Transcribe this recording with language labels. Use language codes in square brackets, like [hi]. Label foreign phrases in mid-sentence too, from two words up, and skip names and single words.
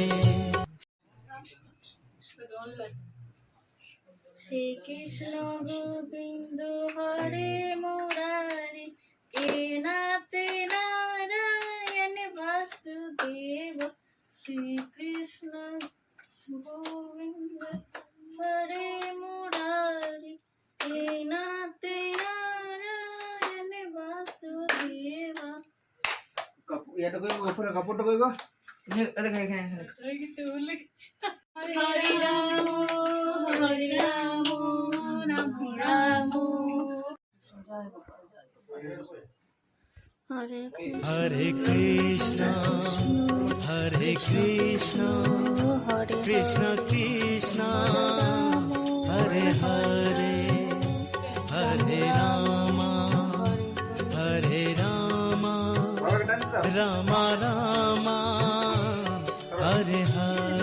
[sa] श्री कृष्ण गोविन्द हरे मुरारी केनते नारायण वासुदेव श्री कृष्ण गोविन्द हरे मुरारी केनते नारायण वासुदेव [bn] কাপড়টা কই গো [sa] हरे रामो हरे रामो रामो रामो हरे कृष्ण कृष्ण कृष्ण हरे हरे हरे राम राम राम हरे हरे.